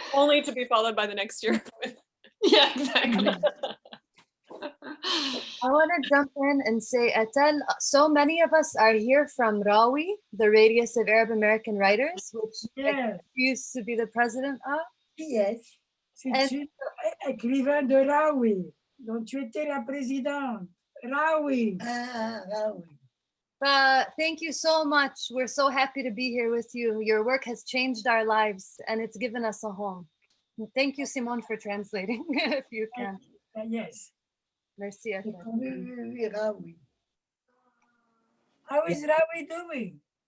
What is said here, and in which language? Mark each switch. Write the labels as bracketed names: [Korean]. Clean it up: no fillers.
[English] Only to be followed by the next Year of Women. Yeah, exactly. I want to jump in and say, Etel, so many of us are here from Rawi, the Radius of Arab American Writers, which Yes. you used to be the president of. Yes. [French] C'est une écrivain de Rawi, dont tu étais la présidente. [English] Rawi. Ah, Rawi. Thank you so much. We're so happy to be here with you. Your work has changed our lives and it's given us a home. Thank you, Simone, for translating, if you can. Yes. [French] Merci, Etel. [English] Rawi. How is Rawi doing?